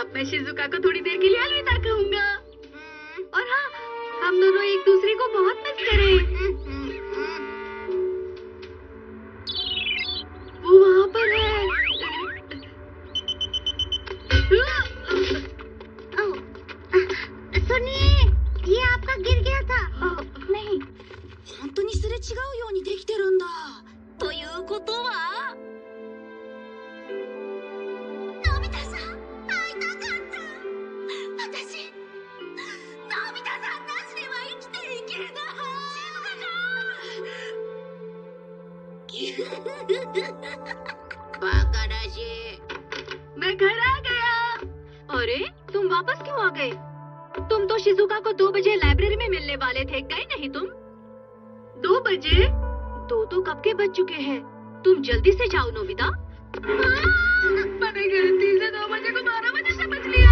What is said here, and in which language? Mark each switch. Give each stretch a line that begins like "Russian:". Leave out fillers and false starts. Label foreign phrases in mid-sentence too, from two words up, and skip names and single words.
Hindi: अब मैं शिजुका को थोड़ी देर के लिए अलविदा कहूँगा। और हाँ, हम दोनों एक दूसरे को बहुत मिस करें। वो वहाँ पर है। सुनिए, ये आपका गिर गया था। नहीं।
Japanese: 本当にすれ違うようにできてるんだ。ということは、のび太さん、会いたかった。私、のび太さんなしでは生きていけない。バカらしい。
Hindi: मैं घर आ गया। अरे, तुम वापस क्यों आ गए? तुम तो शिजुका को 2 बजे लाइब्रेरी में मिलने वाले थे, गए नहीं तुम? 2 बजे? 2 तो कब के बज चुके हैं। तुम जल्दी से जाओ नोबिता। मैंने गलती से 2 बजे को 12 बजे समझ लिया।